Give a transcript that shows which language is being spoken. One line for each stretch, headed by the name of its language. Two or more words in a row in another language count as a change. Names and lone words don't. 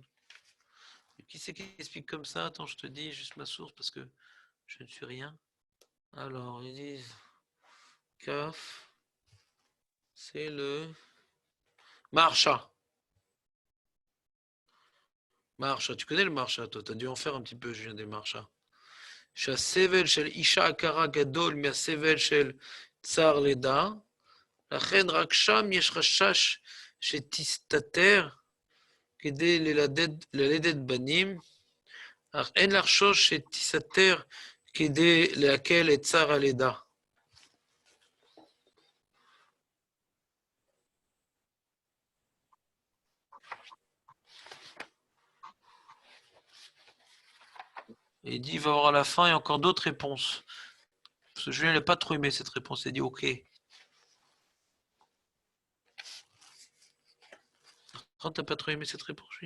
French: Et qui c'est qui explique comme ça? Attends, je te dis juste ma source parce que je ne suis rien. Alors, ils disent Kaf, c'est le Marcha. Marcha, tu connais le Marcha, toi? Tu as dû en faire un petit peu, Julien, des Marcha.
Hebrew: שהסבל של אישה עקרה גדול מהסבל של צער לידה, לכן רק שם יש חשש שתסתתר כדי ללדת בנים, אך אין לחשוש שתסתתר כדי להקל את צער הלידה.
French: Et il dit, il va voir à la fin, il y a encore d'autres réponses. Parce que Julien n'a pas trop aimé cette réponse, il dit ok. Quand t'as pas trop aimé cette réponse, Julien?